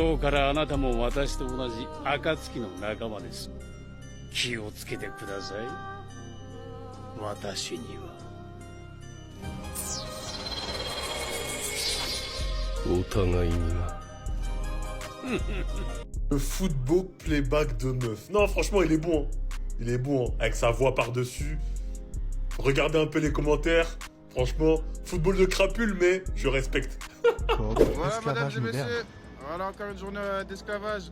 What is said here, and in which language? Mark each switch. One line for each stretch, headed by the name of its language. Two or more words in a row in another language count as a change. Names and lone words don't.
Japanese: 今日からあなたも私と同じ暁の仲間です。気をつけてください。私には。お互いにな。
French: Le football playback de meuf. Non, franchement, il est bon. Hein. Il est bon, hein. Avec sa voix par-dessus. Regardez un peu les commentaires. Franchement, football de crapule, mais je respecte. Voilà, mesdames et messieurs. Voilà, encore une journée d'esclavage.